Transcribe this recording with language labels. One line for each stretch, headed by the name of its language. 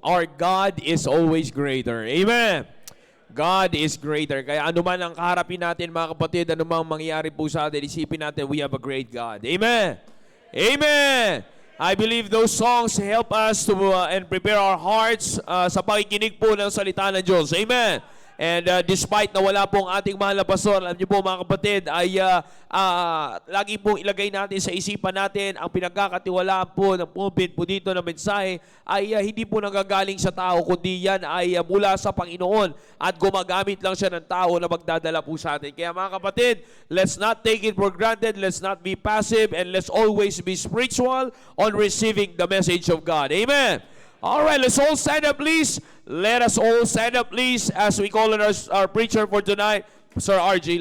English: Our God is always greater. Amen. God is greater.
Filipino: Kaya anuman ang kaharapin natin, mga kapatid, anumang mangyayari po sa atin, isipin natin,
English: we have a great God. Amen. Amen. I believe those songs help us to and prepare our hearts
Filipino: sa pakikinig po ng salita ng Diyos.
English: Amen.
Filipino: And despite na wala pong ating mahal na pastor, alam niyo po mga kapatid, ay lagi pong ilagay natin sa isipan natin ang pinagkakatiwalaan po ng pulpit po dito na mensahe ay hindi po nanggagaling sa tao, kundi yan ay mula sa Panginoon at gumagamit lang siya ng tao na magdadala po sa atin.
English: Kaya mga kapatid, let's not take it for granted, let's not be passive, and let's always be spiritual on receiving the message of God. Amen. All right, let's all stand up, please. Let us all stand up, please, as we call on our preacher for tonight, Sir R.J.